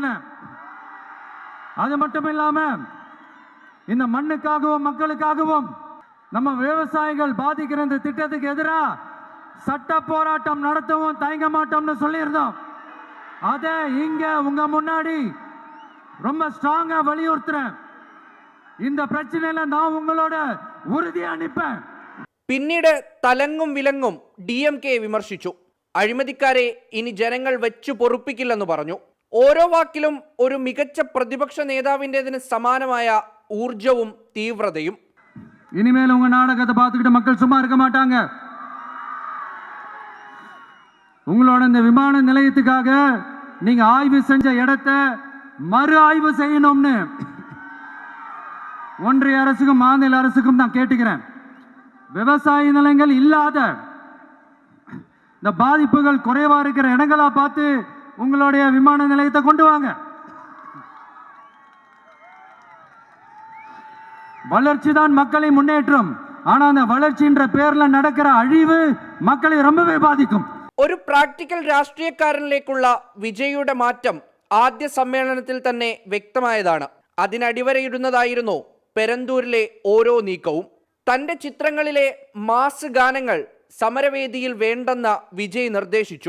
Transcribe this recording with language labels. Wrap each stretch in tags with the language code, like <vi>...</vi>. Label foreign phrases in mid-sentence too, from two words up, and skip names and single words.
<ta>அது மட்டும் இல்லாம இந்த மண்ணுக்காகவும் மக்களுக்காகவும் நம்ம விவசாயிகள் பாதிக்கிற இந்த திட்டத்துக்கு எதிராக சட்ட போராட்டம் நடத்தவும் தயங்க மாட்டோம்னு சொல்லியிருந்தோம். அதை இங்க உங்க முன்னாடி ரொம்ப ஸ்ட்ராங்கா வலியுறுத்துறேன். இந்த பிரச்சனையில நான் உங்களோட உறுதியா நிற்பேன்.</ta> <ml>പിന്നീട് തലങ്ങും വിലങ്ങും DMK വിമർശിച്ചു. അഴിമതിക്കാരെ ഇനി ജനങ്ങൾ വെച്ചു പൊറുപ്പിക്കില്ലെന്ന് പറഞ്ഞു. ഓരോ വാക്കിലും ഒരു മികച്ച പ്രതിപക്ഷ നേതാവിൻ്റെതിന് സമാനമായ ഊർജവും തീവ്രതയും.</ml> <ta>இனிமேல் உங்க நாடகத்தை பார்த்துக்கிட்டு மக்கள் சும்மா இருக்க மாட்டாங்க. உங்களோட இந்த விமான நிலையத்துக்காக நீங்க ஆய்வு செஞ்ச இடத்தை மறு ஆய்வு செய்யணும்னு ஒன்றிய அரசுக்கும் மாநில அரசுக்கும் நான் கேட்டுக்கிறேன். விவசாய நிலங்கள் இல்லாத இந்த பாதிப்புகள் குறைவா இருக்கிற இடங்களா பார்த்து உங்களுடைய விமான நிலையத்தை கொண்டு வாங்க. வளர்ச்சி தான் மக்களை முன்னேற்றம். ஆனா அந்த வளர்ச்சின்ற பேர்ல நடக்கிற அழிவு மக்களை ரொம்பவே பாதிக்கும்.</ta> <ml>ഒരു പ്രാക്ടിക്കൽ രാഷ്ട്രീയക്കാരനിലേക്കുള്ള വിജയുടെ മാറ്റം ആദ്യ സമ്മേളനത്തിൽ തന്നെ വ്യക്തമായതാണ്. അതിനടിവരയിടുന്നതായിരുന്നു പെരന്തൂരിലെ ഓരോ നീക്കവും. തൻ്റെ ചിത്രങ്ങളിലെ മാസ് ഗാനങ്ങൾ സമരവേദിയിൽ വേണ്ടെന്ന വിജയ് നിർദ്ദേശിച്ചു.</ml>